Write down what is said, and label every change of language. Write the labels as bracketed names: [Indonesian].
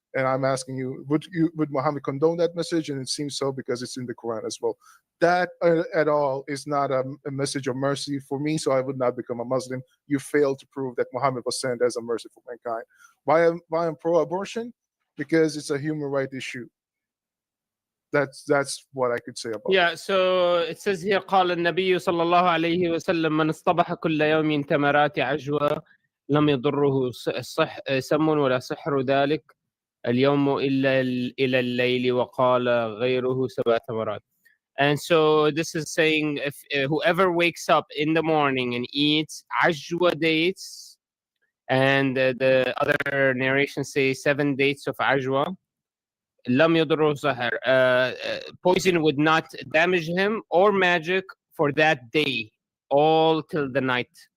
[English] And I'm asking you, would Muhammad condone that message? And it seems so because it's in the Quran as well. That at all is not a message of mercy for me, so I would not become a Muslim. You failed to prove that Muhammad was sent as a mercy for mankind. Why I'm pro-abortion? Because it's a human right issue. That's what I could say about it. Yeah, so it says here [Arabic] قال النبي صلى الله عليه وسلم من اصطبح كل يوم تمرات عجوة لم يضره سم ولا سحر ذلك اليوم إلا إلى الليل وقال غيره 7 تمرات. [English] And so this is saying if whoever wakes up in the morning and eats ajwa dates, and the other narrations say 7 dates of ajwa, [Arabic] lam yadurru sahar, [English] poison would not damage him or magic for that day, all till the night.